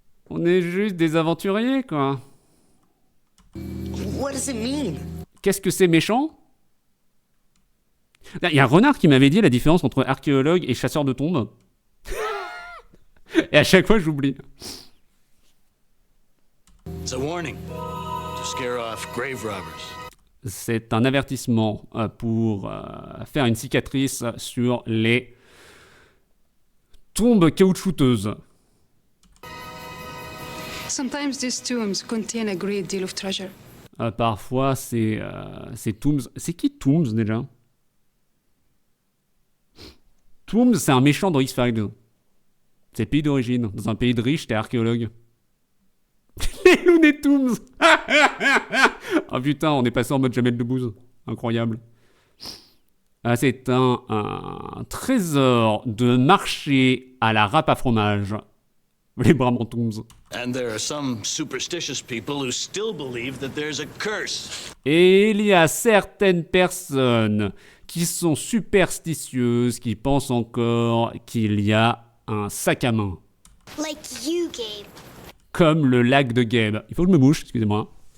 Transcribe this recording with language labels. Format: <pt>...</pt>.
<fr>On est juste des aventuriers, quoi.</fr> <en>What does it mean?</en> <fr>Qu'est-ce que c'est méchant? Il y a un renard qui m'avait dit la différence entre archéologue et chasseur de tombes. Et à chaque fois, j'oublie.</fr> <en>It's a warning to scare off grave robbers.</en> <fr>C'est un avertissement pour faire une cicatrice sur les tombes caoutchouteuses.</fr> <en>Sometimes these tombs contain a great deal of treasure.</en> <fr>Parfois, c'est Tooms. C'est qui Tooms déjà? Tooms, c'est un méchant dans X-Files. C'est le pays d'origine. Dans un pays de riches, t'es archéologue. Les Looney Tunes. Oh putain, on est passé en mode Jamel Debbouze. Incroyable. C'est un trésor de marché à la râpe à fromage. Les Bramantons.</fr> <en>And there are some superstitious people who still believe that there's a curse.</en> <fr>Et il y a certaines personnes qui sont superstitieuses, qui pensent encore qu'il y a un sac à main.</fr> <en>Like you, Gabe.</en> <fr>Comme le lac de Gabe. Il faut que je me mouche, excusez-moi.</fr>